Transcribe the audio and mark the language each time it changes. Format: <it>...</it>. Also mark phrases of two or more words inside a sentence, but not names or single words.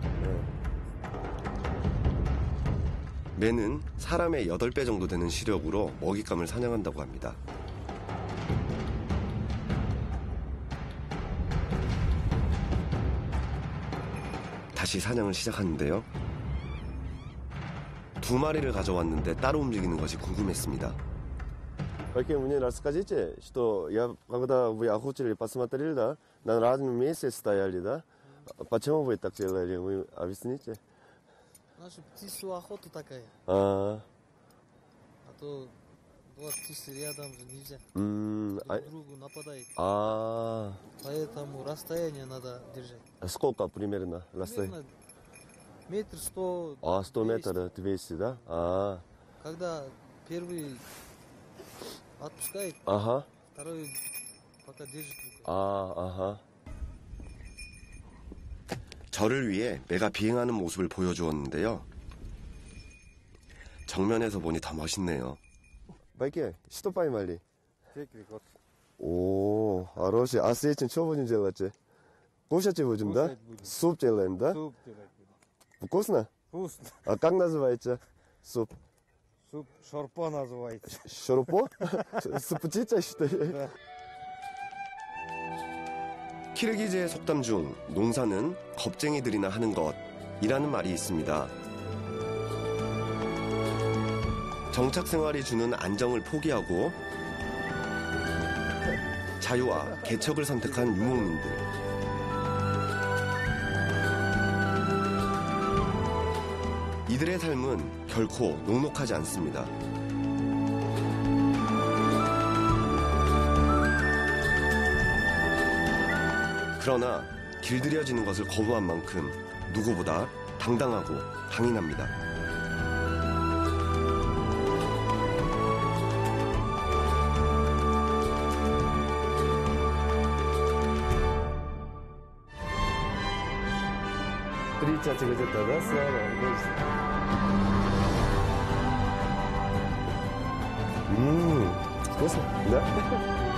<ko>매는 사람의 8배 정도 되는 시력으로 먹잇감을 사냥한다고 합니다. 다시 사냥을 시작하는데요. 2마리를 가져왔는데 따로 움직이는 것이 궁금했습니다.</ko> <ru>Какие мне расскажите, что когда вы охотились, посмотрели, да, на разном месте стояли, да? Почему вы так делали? Вы объясните? Наша птичья охота такая. А то вот птицы рядом же нельзя. Друг другу нападает. Поэтому расстояние надо держать. Сколько примерно расстояние? Метр 100. 100 метров, 200, да? Когда первый отпускает, второй пока держит.</ru> <ko>저를 위해 매가 비행하는 모습을 보여주었는데요. 정면에서 보니 더 멋있네요.</ko> <ru>Байке, что поймали? О, хороший. А с этим что будем делать? Кушать будем, да? Суп делаем, да? Суп делать будем. Вкусно? Вкусно. А как называется суп? Суп шорпо называется. Шорпо? С птицей, что ли? Да.</ru> <ko>키르기즈의 속담 중 농사는 겁쟁이들이나 하는 것이라는 말이 있습니다. 정착 생활이 주는 안정을 포기하고 자유와 개척을 선택한 유목민들. 이들의 삶은 결코 녹록하지 않습니다. 그러나 길들여지는 것을 거부한 만큼 누구보다 당당하고 강인합니다.</ko> <ru>Встречаться где-то, да, Слава? Вкусно? Да?</ru>